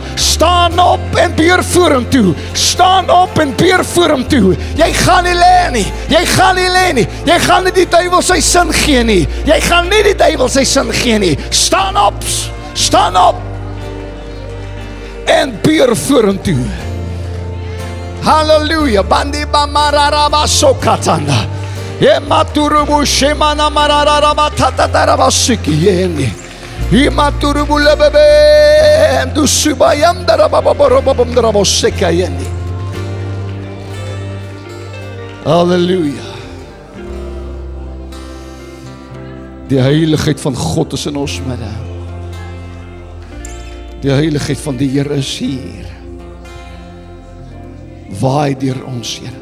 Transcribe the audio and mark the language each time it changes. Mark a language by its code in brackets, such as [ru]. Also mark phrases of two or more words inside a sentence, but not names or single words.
[af] Staan op en beer voor hom toe. Staan op en beer voor hom toe. Jy gaan nie lê nie. Jy gaan nie lê nie. Jy gaan nie die duiwel sy sin gee nie. Jy gaan nie die duiwel sy sin gee nie. Staan op. Staan op. En beer voor hom toe. Halleluja. Bandi bamararaba sokatanda. Ye maturubu shemana mararaba tatataraba sikiyeni. Ye maturubu lebebe du subayam darababababam darabosekayeni. Halleluja. Die heiligheid van God is in ons midde. Die heiligheid van die Here is hier. Waai deur ons, Here.